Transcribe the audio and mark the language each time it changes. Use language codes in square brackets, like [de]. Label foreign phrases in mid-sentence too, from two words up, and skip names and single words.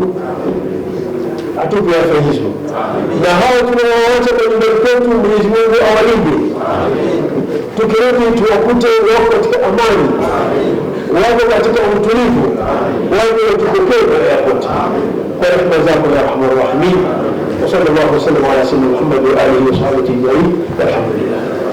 [sw] Atupe afya hizo, na hao tunawaacha kwa nyumbani kwetu, Mwenyezi Mungu awalinde. Tukirudi tuwakute wako katika amani, wako katika utulivu, wako watukokee mbele ya kote kwa rehema zako ya [ar] أرحم الراحمين. وصلى الله عليه وسلم على سيدنا محمد وآله وصحبه أجمعين. Alhamdulillah.